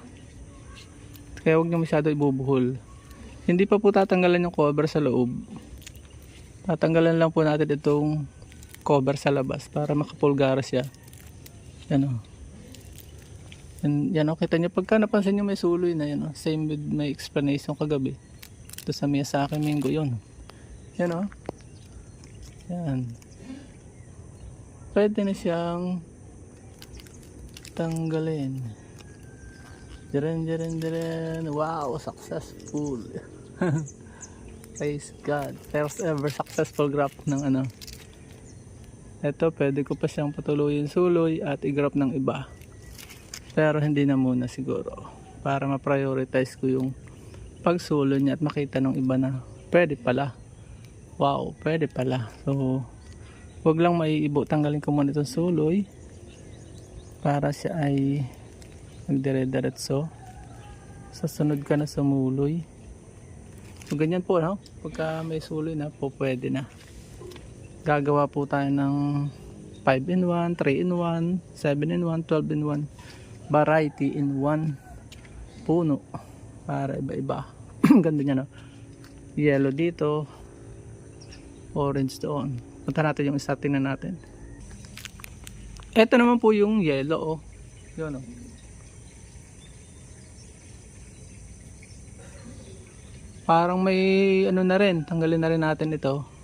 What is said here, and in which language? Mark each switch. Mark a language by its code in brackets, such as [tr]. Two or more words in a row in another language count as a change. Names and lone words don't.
[tl] Kaya huwag nyo masyado ibubuhol. Hindi pa po tatanggalan yung cover sa loob. Tatanggalan lang po natin itong cover sa labas para makapulgara siya. Yan kita nyo. Pagka napansin nyo may suloy na yan. [en] Same with my explanation kagabi. [tl] Ito sa Miyazaki Mango yun. Yan. Pwede na siyang tanggalin. [en] Diren. Wow, successful. Praise God. First ever successful graft [tl] ng Ito, pwede ko pa siyang patuloyin suloy at i-graft ng iba. Pero hindi na muna siguro. Para ma-prioritize ko yung pagsuloy niya at makita ng iba na pwede pala. Wow, pwede pala. So, wag lang maiibo. Tanggalin ko muna itong suloy para siya ay magdire-diretso. Sa sunod ka na sumuloy. So ganyan po pagka may suloy na po pwede na. Gagawa po tayo ng 5-in-1, 3-in-1, 7-in-1, 12-in-1 variety in 1 puno para iba-iba. Ganda niya yellow dito, orange doon. Punta natin yung isa, tingnan natin. Ito naman po yung yellow yun parang may na rin, tanggalin na rin natin ito.